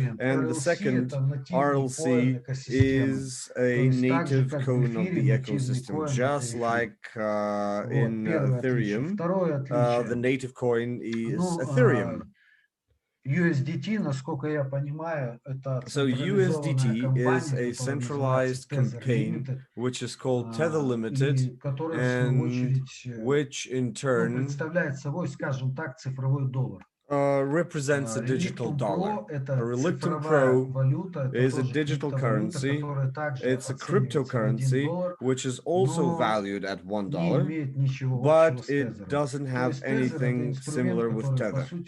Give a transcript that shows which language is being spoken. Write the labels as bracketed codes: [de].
[en] And the second, RLC is a native coin of the ecosystem, just like in Ethereum. The native coin is Ethereum. [ru] USDT, насколько я понимаю, это [en] So USDT is a centralized campaign which is called Tether Limited, and which in turn [ru] представляет собой, скажем так, цифровой доллар. [en] Represents a digital dollar. A Relictum Pro is a digital currency. It's a cryptocurrency which is also valued at $1, but it doesn't have anything similar with Tether.